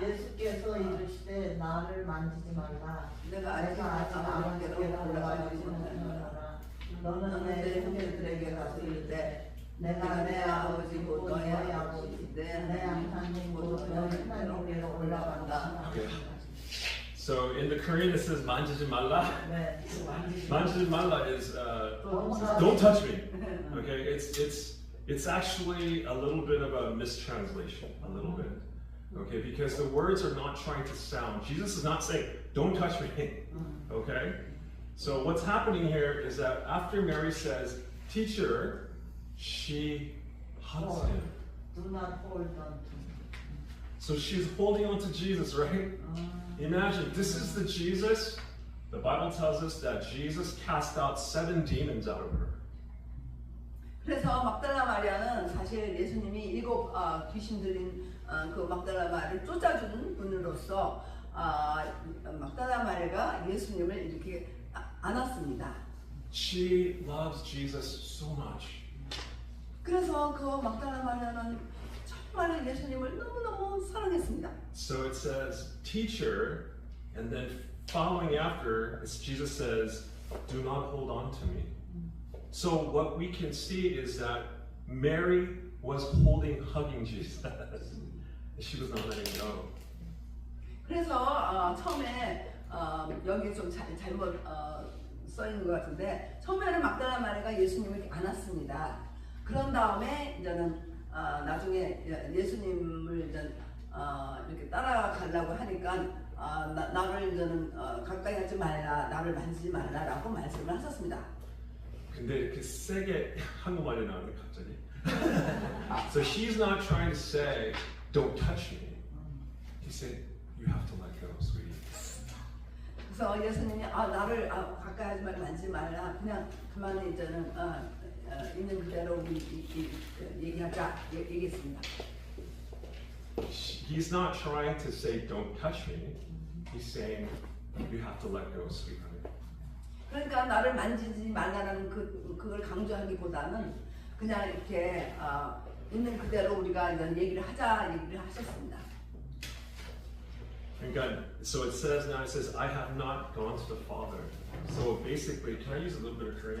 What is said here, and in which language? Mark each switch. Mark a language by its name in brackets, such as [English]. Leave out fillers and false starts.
[Korean] 예수께서 이르시되 나를 만지지 말라. 내가 아직 아버지께로 올라가지 못하노라. 너는 내 형제들에게 가서 이르되 내가 내 아버지고 너의 아버지 내 하나님이고 너의 하나님께로 올라간다. [English] Okay. So in the Korean it says [Korean] 만지지 말라. 네. 만지지 말라 [English] is don't touch me. Okay, it's actually a little bit of a mistranslation, a little bit. Okay, because the words are not trying to sound. Jesus is not saying, don't touch me. Okay? So what's happening here is that after Mary says, teacher, she hugs him. Do not hold on to me. So she's holding on to Jesus, right? Imagine, this is the Jesus The Bible tells us that Jesus cast out 7 demons out of her. [Korean] 그래서 막달라 마리아는 사실 예수님이 7 귀신 들린 그 막달라 마리아를 쫓아주는 분으로서 막달라 마리아가 예수님을 이렇게 안았습니다. [English] She loves Jesus so much. [Korean] 그래서 그 막달라 마리아는 정말 예수님을 너무너무 사랑했습니다. [English] So it says, teacher, and then following after, Jesus says, do not hold on to me. So what we can see is that Mary was hugging Jesus. She was not letting go. [Korean] 그래서 처음에 여기 좀 잘못 써 있는 것 같은데 처음에는 막달라 마리아가 예수님을 이렇게 안았습니다. 그런 다음에 이제는 나중에 예수님을 이제 이렇게 따라가려고 하니까 나를 이제는 가까이 하지 말라, 나를 만지지 말라라고 말씀을 하셨습니다. 근데 이렇게 세게 한국말이 나오네 갑자기. [English] So she's not trying to say, don't touch me. He said, you have to let go, sweetie. [Korean] 그래서 예수님이 나를 가까이 하지 말고 만지지 말라. 그냥 그만히 이제는 있는 그대로 우리 얘기하자 얘기했습니다. [English] He's not trying to say, don't touch me. He's saying, you have to let go, sweetheart. [Korean] 그러니까 나를 만지지 말라는 그걸 강조하기보다는 그냥 이렇게 있는 그대로 우리가 이런 얘기를 하셨습니다. 그러니까, [English] so it says now, it says, I have not gone to the Father. So basically, can I use a little bit of Korean?